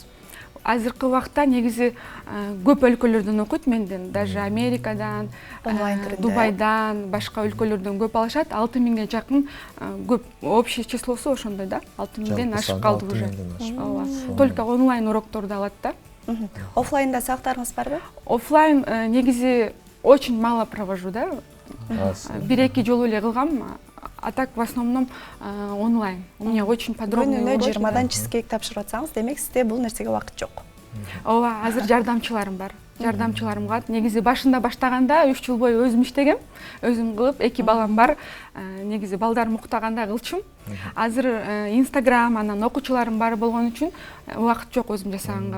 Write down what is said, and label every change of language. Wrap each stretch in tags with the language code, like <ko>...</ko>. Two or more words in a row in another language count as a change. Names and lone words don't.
<ky>Азыркы убакта негизи көп өлкөлөрдөн окуйт менден, даже Америкадан, Дубайдан, башка өлкөлөрдөн көп алышат. 6000ге жакын көп общий числосу ошондой да. 6000ден ашып калды уже. Ооба. Только онлайн урокторду алат да. Офлайнда сабактарыңыз барбы? Офлайн негизи</ky> <ru>очень мало провожу</ru> <ky>да. 1-2 жолу эле кылгам.</ky> <ru>А так в основном онлайн. У меня очень подробный урок.</ru> <ky>Күнүнө 20дан чизкейк тапшырып атсаңыз, демек сизде бул нерсеге убакыт жок. Ооба, азыр жардамчыларым бар. Жардамчыларым калат. Негизи башында баштаганда 3 жыл бою өзүм иштегем. Өзүм кылып, 2 балам бар. Негизи балдарым уктаганда кылчумун. Азыр Instagram, анан окуучуларым бар болгон үчүн убакыт жок өзүм жасаганга.</ky>